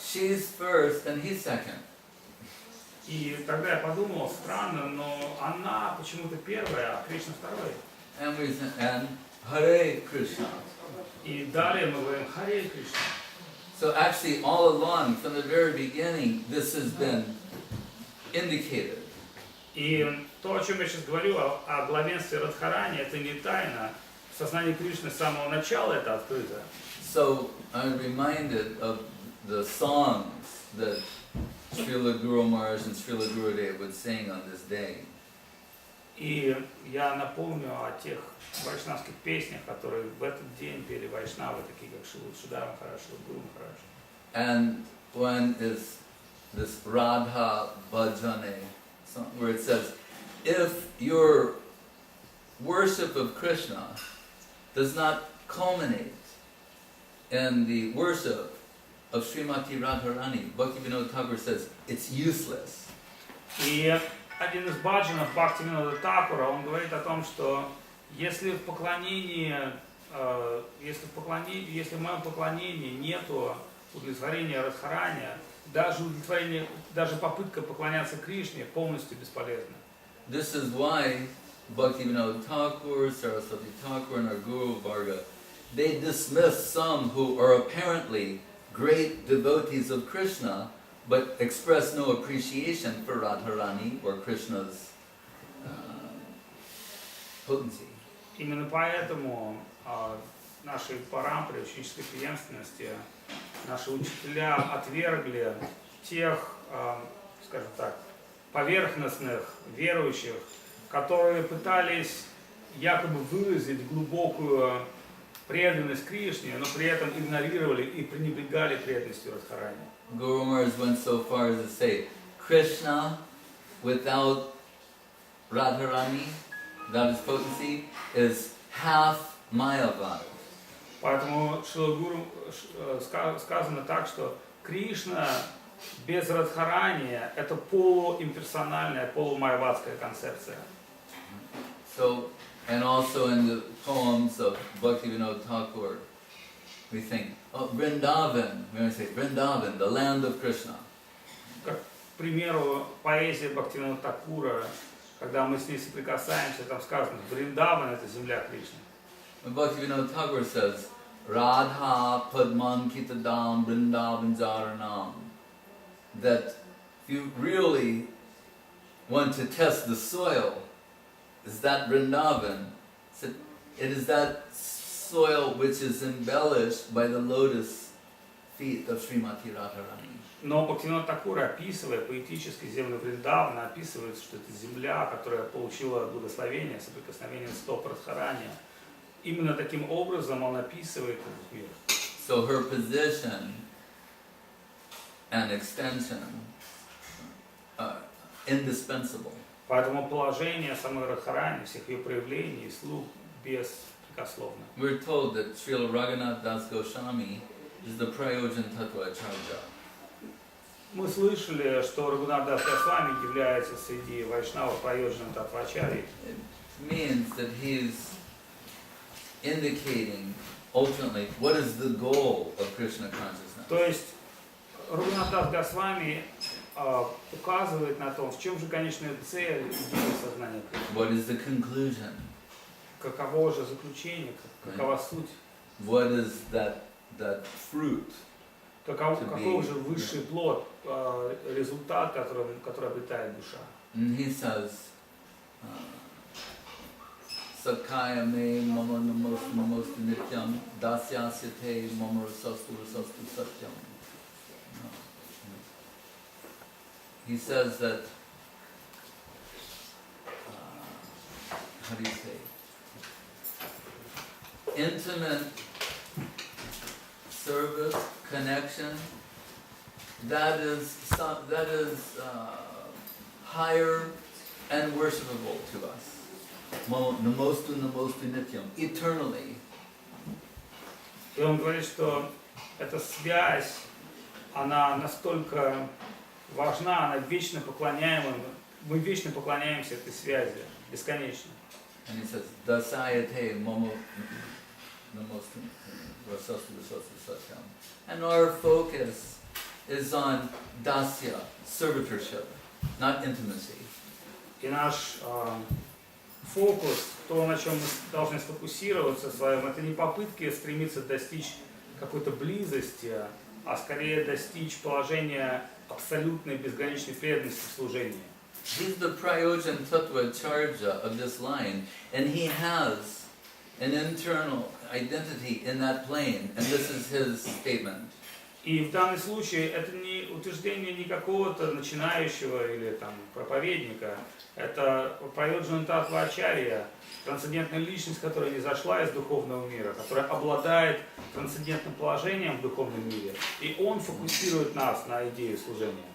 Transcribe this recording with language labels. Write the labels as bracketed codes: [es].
[en] She's first and he's second. [ru] И тогда я подумал, странно, но она почему-то первая, а Кришна второй. [en] And Hare Krishna. [ru] И далее мы говорим Харе Кришна. [en] So actually, all along, from the very beginning, this has been indicated. [ru] И то, о чем я сейчас говорю, о главенстве Радхарани, это не тайна. В сознании Кришны с самого начала это открыто. [en] So I'm reminded of the songs that Srila Guru Maharaj and Srila Gurudev would sing on this day. [ru] И я напомню о тех вайшнавских песнях, которые в этот день пели вайшнавы, такие как Шрила Махарадж, Шрила Гуру Махарадж. [en] And one is this Radha Bhajane song, where it says, if your worship of Krishna does not culminate in the worship of Srimati Radharani, Bhaktivinoda Thakur says, it's useless. [ru] И один из баджанов Бхактивинода Такура, он говорит о том, что если в моем поклонении нету удовлетворения Радхарани, даже попытка поклоняться Кришне полностью бесполезна. [en] This is why Bhaktivinoda Thakur, Saraswati Thakur, and our Guru Varga, they dismiss some who are apparently great devotees of Krishna, but express no appreciation for Radharani or Krishna's potency. [ru] Именно поэтому наши парампры, ученической преемственности, наши учителя отвергли тех, скажем так, поверхностных верующих, которые пытались якобы выразить глубокую преданность Кришне, но при этом игнорировали и пренебрегали преданностью Радхарани. [en] Guru Maharaj went so far as to say, Krishna without Radharani, without his potency, is half Mayavad. [ru] Поэтому Шрила Гуру сказано так, что Кришна без Радхарани — это полуимперсональная, полумайавадская концепция. [en] So, and also in the poems of Bhaktivinoda Thakur, we think, oh, Vrindavan, we always say, Vrindavan, the land of Krishna. [ru] Как, к примеру, поэзия Бхактивинода Такура, когда мы с ней соприкасаемся, там сказано, Вриндаван — это земля Кришны. [en] And Bhaktivinoda Thakur says, [sa] Radha Padman Kitadam Vrindavan Jaranam. [en] That if you really want to test the soil, is that Vrindavan? It is that soil which is embellished by the lotus feet of Srimati Radharani. [ru] Но Бхактивинода Такур, описывая поэтически землю Вриндавана, описывает, что это земля, которая получила благословение, соприкосновение стоп Радхарани. Именно таким образом он описывает этот мир. [en] So her position and extension are indispensable. [ru] Поэтому положение самой Радхарани, всех ее проявлений и слуг беспрекословно. [en] We're told that Srila Raghunath Das Goswami is the Prayojan Tattva Acharya. [ru] Мы слышали, что Рагунат Дас Госвами является среди вайшнавов Праёджаном Татвачарьей. [en] It means that he's indicating ultimately what is the goal of Krishna consciousness. [ru] То есть Рагунат Дас Госвами указывает на том, в чем же конечная цель идеи сознания Кришны. [en] What is the conclusion? [ru] каково же заключение, какова суть, [en] what is that fruit? [ru] каков же высший плод, результат, который обретает душа. [en] And he says, [sa] Sakaya me mama namostu nityam dasyasyate mama rasastu satyam. [en] He says that, how do you say, intimate service, connection, that is higher and worshipable to us. [sa] Namostu nityam, eternally. [ru] И он говорит, что эта связь, она настолько важна, она вечно поклоняема, мы вечно поклоняемся этой связи, бесконечно. [en] And he says, [sa] dasayate mama namostu rasastu satyam. [en] And our focus is on dasya, servitorship, not intimacy. [ru] И наш фокус, то, на чем мы должны сфокусироваться в своем, это не попытки стремиться достичь какой-то близости, а скорее достичь положения абсолютной безграничной преданности в служении. [en] He's the Prayojan Tattva Charja of this line, and he has an internal identity in that plane, and this is his statement. [ru] И в данном случае это не утверждение не какого-то начинающего или там проповедника, это Прайоджана Таттва Ачарья, трансцендентная личность, которая не зашла из духовного мира, которая обладает трансцендентным положением в духовном мире, и он фокусирует нас на идею служения.